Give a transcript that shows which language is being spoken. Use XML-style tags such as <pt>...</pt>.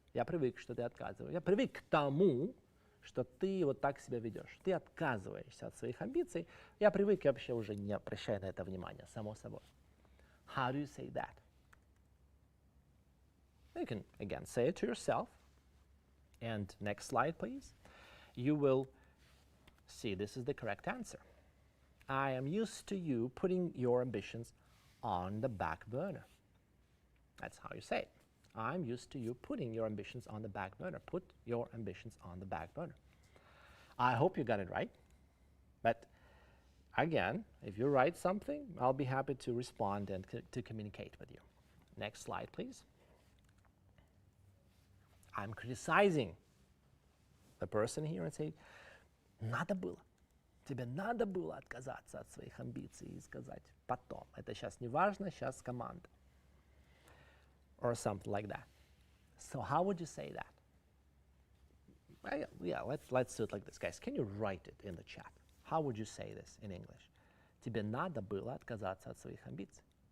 <ru>Я привык, что ты отказываешь. Я привык к тому, что ты вот так себя ведешь. Ты отказываешься от своих амбиций. Я привык и вообще уже не обращаю на это внимания, само собой.</ru> <en>How do you say that? You can, again, say it to yourself. And next slide, please. You will see this is the correct answer. I am used to you putting your ambitions on the back burner. That's how you say it. I'm used to you putting your ambitions on the back burner. Put your ambitions on the back burner. I hope you got it right. But again, if you write something, I'll be happy to respond and to communicate with you. Next slide, please. I'm criticizing the person here and say,</en> <ru>надо было. Тебе надо было отказаться от своих амбиций и сказать потом. Это сейчас не важно, сейчас команда.</ru> <en>Or something like that. So how would you say that? Yeah, let's do it like this, guys. Can you write it in the chat? How would you say this in English?</en> <ru>Тебе надо было отказаться от своих амбиций.</ru>